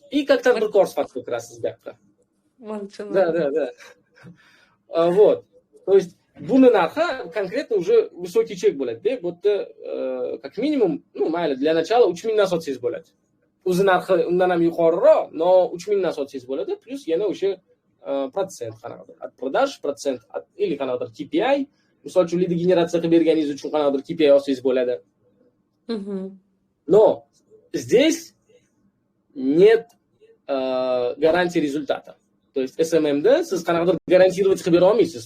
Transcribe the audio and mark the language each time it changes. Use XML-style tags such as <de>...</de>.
<ru>И как</ru> <uz>tadbirkor sifatida kirasiz bu yoqqa.</uz> <ru>Да. Вот. То есть</ru> <uz>buni narxi</uz> <ru>конкретно уже высокий чек</ru> <uz>bo'ladi-da. Bu yerda</uz> <ru>как минимум, ну,</ru> <uz>mayli,</uz> <ru>для начала</ru> <uz>3000 dan sotsangiz bo'ladi. O'zi narxi undan ham yuqoriroq, no 3000 dan sotsangiz bo'ladi, plus yana o'sha процент qanaqadir.</uz> <ru>От продаж процент или</ru> <uz>qanaqadir</uz> <ru>KPI.</ru> <uz>Misol uchun lead generatsiya qilib berganingiz uchun qanaqadir KPI olsangiz bo'ladi.</uz> <ru>Но здесь нет гарантии результата. То есть</ru> <uz>SMMda siz qanaqadir garantировать qilib bera olmaysiz.</uz>